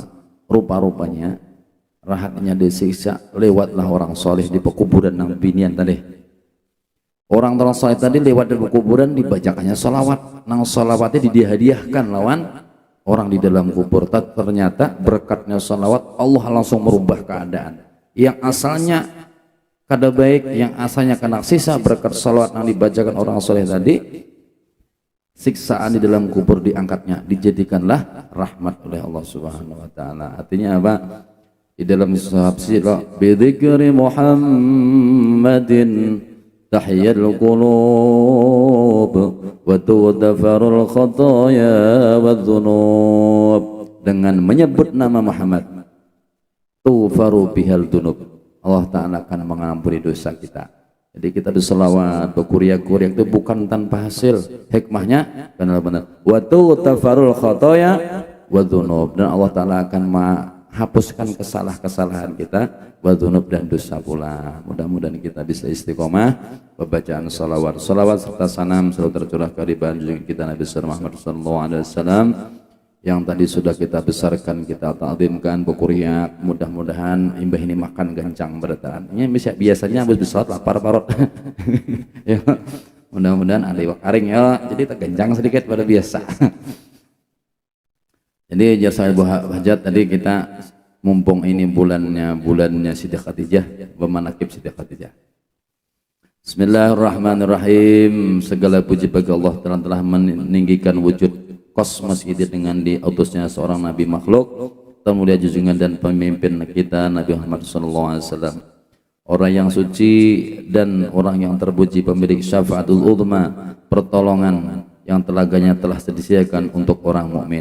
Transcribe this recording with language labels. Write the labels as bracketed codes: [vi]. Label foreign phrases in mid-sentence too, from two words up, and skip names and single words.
[id] Rupa-rupanya rahatnya disiksa lewatlah orang soleh di pekuburan nang binian tadi. Orang soleh tadi lewat di pekuburan dibacakannya sholawat, nang sholawatnya dihadiahkan lawan orang di dalam kubur. Ternyata berkatnya sholawat Allah langsung merubah keadaan. Yang asalnya kada baik, yang asalnya kena sisa berkat sholawat yang dibacakan orang soleh tadi, siksaan di dalam kubur diangkatnya, dijadikanlah rahmat oleh Allah [ar] سبحانه وتعالى. [id] Artinya apa? Di dalam tafsir [ar] بذكر محمد تحيا القلوب وتغفر الخطايا والذنوب. [id] Dengan menyebut nama Muhammad [ar] تغفر بها الذنوب, [id] Allah Ta'ala akan mengampuni dosa kita. Jadi kita berselawat, berkuriak-kuriak itu bukan tanpa hasil. Hikmahnya benar-benar [ar] وتغفر الخطايا والذنوب, [id] dan Allah Ta'ala akan hapuskan kesalahan kita, wadunub dan dosa pula. Mudah-mudahan kita bisa istiqomah pembacaan salawat serta salam selalu tercurah kehadiran kita Nabi Muhammad SAW yang tadi sudah kita besarkan, kita ta'zimkan, berkuriak. [bjn] Mudah-mudahan imbah ini makan gancang bertahan. Ini biasanya habis bersalat lapar parot. Ya, mudah-mudahan ada iwak aring ya, jadi tak gancang sedikit pada biasa. [id] Jadi jasa Ibu Hajat tadi kita mumpung ini bulannya Siti Khadijah, bermanakib Siti Khadijah. Bismillahirrahmanirrahim. Segala puji bagi Allah telah meninggikan wujud kosmos ini dengan diutusnya seorang nabi makhluk termulia junjungan dan pemimpin kita Nabi Muhammad SAW, orang yang suci dan orang yang terpuji, pemilik [ar] الشفاعة العظمى, [id] pertolongan yang telaganya telah disediakan untuk orang mukmin.